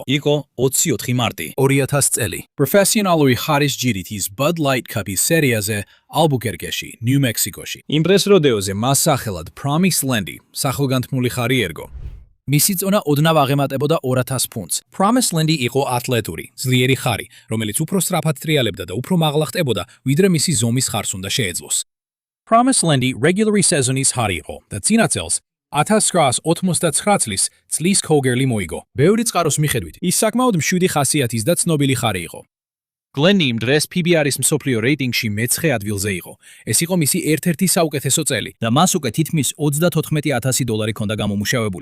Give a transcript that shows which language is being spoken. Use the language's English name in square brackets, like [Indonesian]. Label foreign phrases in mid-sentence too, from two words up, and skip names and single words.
[Georgian] იყო 24 მარტი 2000 წელი. პროფესიონალური ხარის ჯირითის Bud Light Cup-ის სერიაზე ალბუკერკეში, ნიუ-მექსიკოში. იმ დღეს როდეოზე მას სახელად Promise Land-ი, სახელგანთქმული ხარი ერგო. მისი წონა ოდნავ აღემატებოდა 2000 ფუნტს. Promise Land-ი იყო ათლეტური, ძლიერი ხარი, რომელიც უფრო სწრაფად ტრიალებდა და უფრო მაღლა ხტებოდა, ვიდრე მისი ზომის ხარს უნდა შეეძლოს. Promise Land-ი [English] regular season-ის [Georgian] ხარი იყო და წინა წელს 1989 წლის წლის კოგერლი მოიგო. ბევრი წყაროს მიხედვით, ის საკმაოდ მშვიდი ხასიათის და ცნობილი ხარი იყო. Glenn-ი იმ დღეს PBR-ის მსოფლიო რეიტინგში მე-9 ადგილზე იყო. ეს იყო მისი ერთ-ერთი საუკეთესო წელი და მას უკვე თითქმის $94,000 ჰქონდა გამომუშავებული.